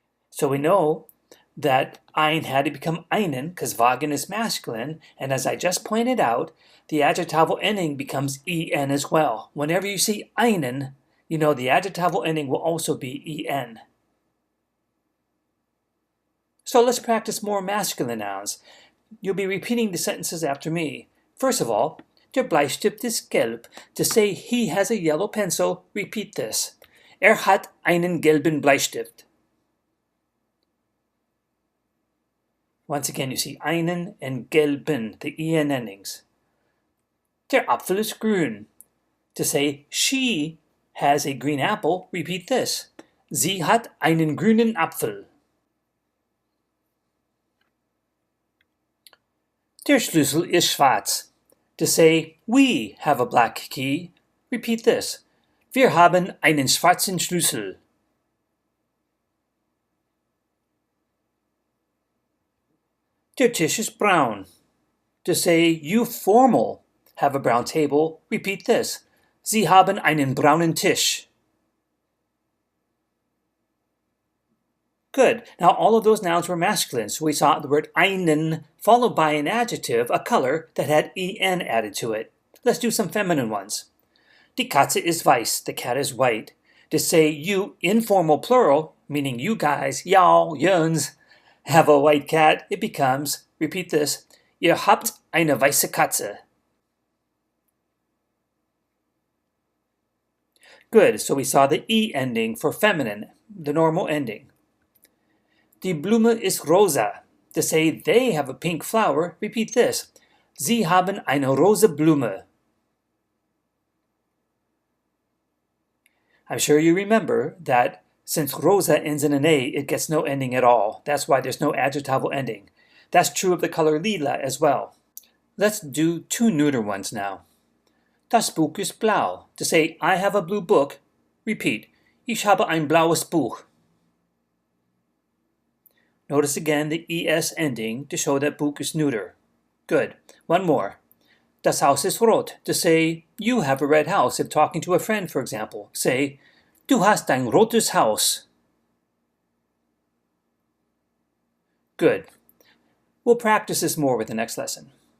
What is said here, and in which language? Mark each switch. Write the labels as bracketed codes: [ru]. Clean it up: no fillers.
[en] So we know that ein had to become einen because Wagen is masculine, and as I just pointed out, the adjectival ending becomes en as well. Whenever you see einen, you know the adjectival ending will also be en. So let's practice more masculine nouns. You'll be repeating the sentences after me. First of all, [de] der Bleistift ist gelb. [en] To say he has a yellow pencil, repeat this. [de] Hat einen gelben Bleistift. [en] Once again, you see einen and gelben, the en endings. [de] Der Apfel ist grün. [en] To say she has a green apple, repeat this. [de] Sie hat einen grünen Apfel. Der Schlüssel ist schwarz. [en] To say we have a black key, repeat this. [de] Wir haben einen schwarzen Schlüssel. Der Tisch ist braun. [en] To say you formal have a brown table, repeat this. [de] Sie haben einen braunen Tisch. [en] Good. Now all of those nouns were masculine, so we saw the word einen followed by an adjective, a color, that had en added to it. Let's do some feminine ones. [de] Die Katze ist weiß, [en] the cat is white. To say you informal plural, meaning you guys, y'all, yuns, have a white cat, it becomes, repeat this, [de] Ihr habt eine weiße Katze. [en] Good, so we saw the e ending for feminine, the normal ending. [de] Die Blume ist rosa. [en] To say they have a pink flower, repeat this. [de] Sie haben eine rosa Blume. [en] I'm sure you remember that since rosa ends in an A, it gets no ending at all. That's why there's no adjectival ending. That's true of the color lila as well. Let's do two neuter ones now. [de] Das Buch ist blau. [en] To say I have a blue book, repeat. [de] Ich habe ein blaues Buch. [en] Notice again the es ending to show that Buch is neuter. Good. One more. [de] Das Haus ist rot. [en] To say you have a red house if talking to a friend, for example. [de] Say, du hast ein rotes Haus. [en] Good. We'll practice this more with the next lesson.